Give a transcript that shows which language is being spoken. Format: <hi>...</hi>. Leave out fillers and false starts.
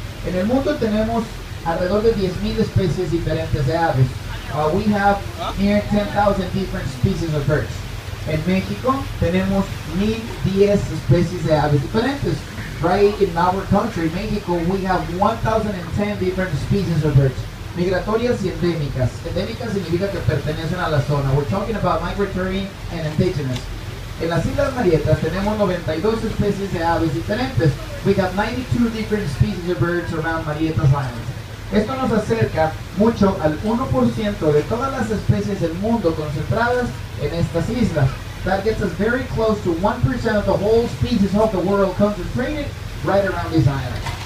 <es>En el mundo tenemos alrededor de 10,000 especies diferentes de aves.</es> <en>We have near 10,000 different species of birds.</en> <es>En México tenemos 1,010 especies de aves diferentes.</es> <en>Right in our country, Mexico, we have 1,010 different species of birds.</en> <es>Migratorias y endémicas. Endémicas significa que pertenecen a la zona.</es> <en>We're talking about migratory and indigenous.</en> <es>En las Islas Marietas tenemos 92 especies de aves diferentes.</es> <en>We have 92 different species of birds around Marietas Island.</en> <es>Esto nos acerca mucho al 1% de todas las especies del mundo concentradas en estas islas.</es> <en>That gets us very close to 1% of the whole species of the world concentrated right around these islands.</en>